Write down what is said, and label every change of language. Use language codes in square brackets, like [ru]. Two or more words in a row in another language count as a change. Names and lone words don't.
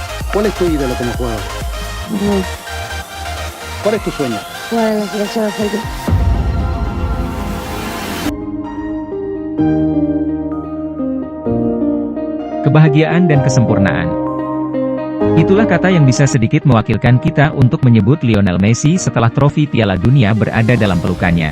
[es] ¿Cuál es tu ídolo como jugador? Ujú. ¿Cuál es tu sueño? Jugar en la selección argentina. [id] Kebahagiaan dan kesempurnaan. Itulah kata yang bisa sedikit mewakilkan kita untuk menyebut Lionel Messi setelah trofi Piala Dunia berada dalam pelukannya.